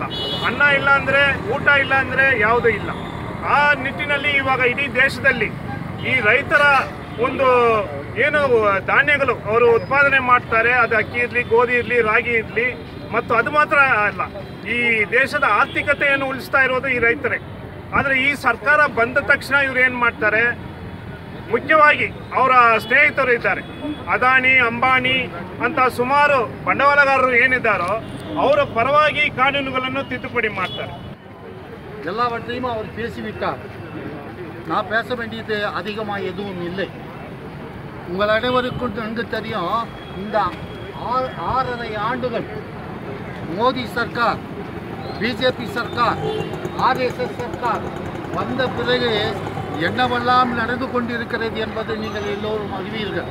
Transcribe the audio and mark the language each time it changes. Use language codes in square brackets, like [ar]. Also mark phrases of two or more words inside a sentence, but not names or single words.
[kn] ಅನ್ನ ಇಲ್ಲ ಅಂದರೆ, ಊಟ ಇಲ್ಲ ಅಂದರೆ ಯಾವುದೂ ಇಲ್ಲ. ಆ ನಿಟ್ಟಿನಲ್ಲಿ ಇವಾಗ ಇಡೀ ದೇಶದಲ್ಲಿ ಈ ರೈತರ ಒಂದು ಏನು ಧಾನ್ಯಗಳು ಅವರು ಉತ್ಪಾದನೆ ಮಾಡ್ತಾರೆ, ಅದು ಅಕ್ಕಿ ಇರಲಿ, ಗೋಧಿ ಇರಲಿ, ರಾಗಿ ಇರಲಿ, ಮತ್ತು ಅದು ಮಾತ್ರ ಅಲ್ಲ, ಈ ದೇಶದ ಆರ್ಥಿಕತೆಯನ್ನು ಉಳಿಸ್ತಾ ಇರೋದು ಈ ರೈತರೇ. ಆದರೆ ಈ ಸರ್ಕಾರ ಬಂದ ತಕ್ಷಣ ಇವ್ರು ಏನು ಮಾಡ್ತಾರೆ, ಮುಖ್ಯವಾಗಿ ಅವರ ಸ್ನೇಹಿತರು ಇದ್ದಾರೆ, ಅದಾನಿ, ಅಂಬಾನಿ ಅಂತ ಸುಮಾರು ಬಂಡವಾಳಗಾರರು ಏನಿದ್ದಾರೋ ಅವರ ಪರವಾಗಿ ಕಾನೂನುಗಳನ್ನು ತಿದ್ದುಪಡಿ ಮಾಡ್ತಾರೆ. [ta] எல்லாவற்றையும் அவர் பேசிவிட்டார். நான் பேச வேண்டியது அதிகமாக எதுவும் இல்லை. உங்கள் அனைவருக்கும் நன்கு தெரியும், இந்த 6.5 ஆண்டுகள் மோடி சர்க்கார், BJP சர்க்கார், RSS சர்க்கார் வந்த பிறகு என்னவெல்லாம் நடந்து கொண்டிருக்கிறது என்பதை நீங்கள் எல்லோரும் அறிவீர்கள்.